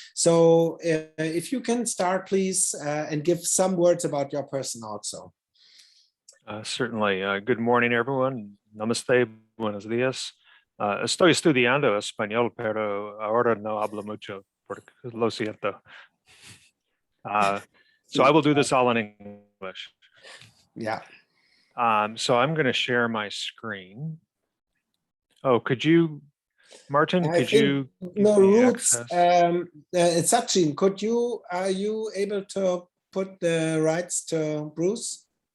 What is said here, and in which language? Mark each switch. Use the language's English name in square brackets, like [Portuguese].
[English] So if you can start, please, and give some words about your person also. Certainly. Good morning, everyone. Namaste. Buenos días. [Spanish] Estoy estudiando español, pero ahora no hablo mucho, porque lo siento. [English] So I will do this all in English. Yeah. So I'm going to share my screen. Oh, could you, Martin, No, Roots, Sachin, are you able to put the rights to Bruce?